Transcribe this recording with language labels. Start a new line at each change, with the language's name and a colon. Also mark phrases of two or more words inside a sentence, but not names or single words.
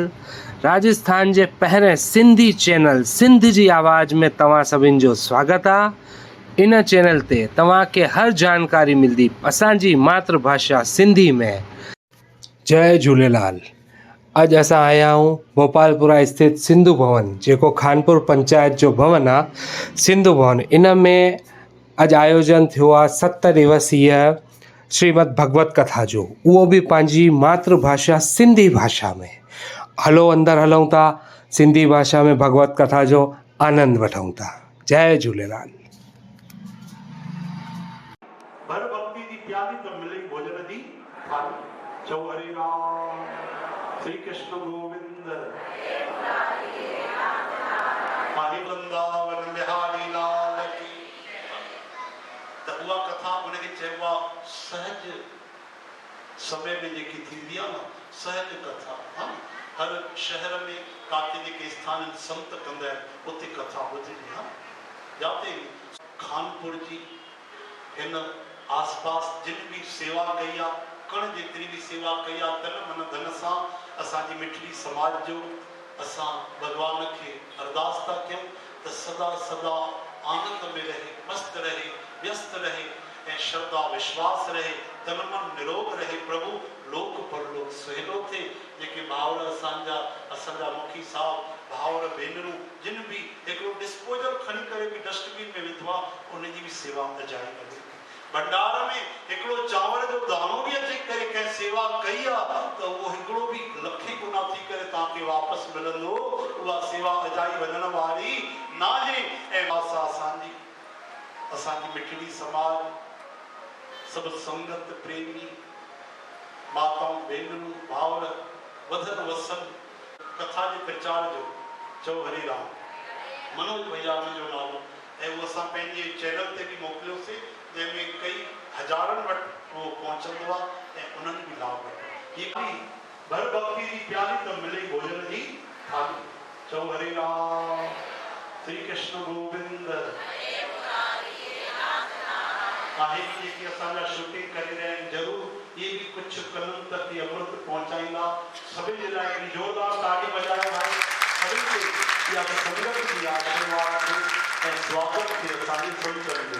Sindhi: राजस्थान जे पहिरें सिंधी चैनल सिंध जी आवाज़ में तव्हां सभिनि जो स्वागत आहे। इन चैनल ते तव्हांखे हर जानकारी मिलंदी असांजी मातृभाषा सिंधी में। जय झूलेलाल। अॼु असां आया आहियूं भोपालपुरा स्थित सिंधु भवन, जेको खानपुर पंचायत जो भवन आहे सिंधु भवन। इन में अॼु आयोजन थियो आहे 7 दिवसीय श्रीमद भगवत कथा जो, उहो बि पंहिंजी मातृभाषा सिंधी भाषा में। हलो अंदरि हलूं था, सिंधी भाषा में भगवत कथा जो आनंद वठूं था। जय झूलेलाल। भर भक्ति दी प्यारी तो मिले भोजन दी थाली। चौ हरे राम श्री कृष्ण गोविंद माही वृंदावन बिहारी लाल की। त उहा कथा उनखे चइबो आहे सहज समय में जेकी थींदी आहे न, सहज कथा। हाँ, हर शहर में काथे जेके स्थान संत कंदा आहिनि उते कथा ॿुधणी। हाँ, जाते खानपुर जी हिन आसपास जिन भी सेवा कई आहे, कण जेतिरी भी सेवा कई आहे, तन मन धन सां असांजी मिठड़ी समाज जो असां भगवान खे अरदास था कयूं त सदा सदा आनंद में रहे, मस्त रहे, व्यस्त रहे ऐं श्रद्धा विश्वास रहे, तन मन निरोग रहे। प्रभु लोक परलोक सुहेलो थे। जेके भाउर असांजा मुखी साहब भाउर भेनरूं जिन भी हिकिड़ो डिस्पोजल खणी करे भी डस्टबिन में विधो आहे, उनजी भी सेवा अजाई करे। भंडार में हिकिड़ो चांवर जो दानो भी अची करे कंहिं सेवा कई आहे त उहो हिकिड़ो भी लखे गुना थी करे तव्हांखे वापसि मिलंदो। उहा सेवा अजाई वञण वारी नाहे। ऐं असांजी मिठड़ी समाज सभु संगत प्रेमी माताऊं भेनरूं भाउर वधन वसन कथा जे प्रचार जो चौ हरे राम मनोज भैया मुंहिंजो नालो। ऐं उहो असां पंहिंजे चैनल ते बि मोकिलियोसीं, जंहिंमें कई हज़ारनि वटि उहो पहुचंदो आहे ऐं उन्हनि बि लाभ वठो। हीअ भर भक्ति जी प्यारी त मिले भोजन जी थाली। चौ हरे राम श्री कृष्ण गोविंद। आहे जेकी असांजा शूटिंग करे रहिया आहिनि, ज़रूरु इहे बि कुझु कलम तक अमृत पहुचाईंदा। सभिनि जे लाइ हिकिड़ी ज़ोरदार ताड़ी वॼायो भाई सभिनि खे। इहा संगत जी आशीर्वाद थे ऐं स्वागत थे असांजी थोरी करे।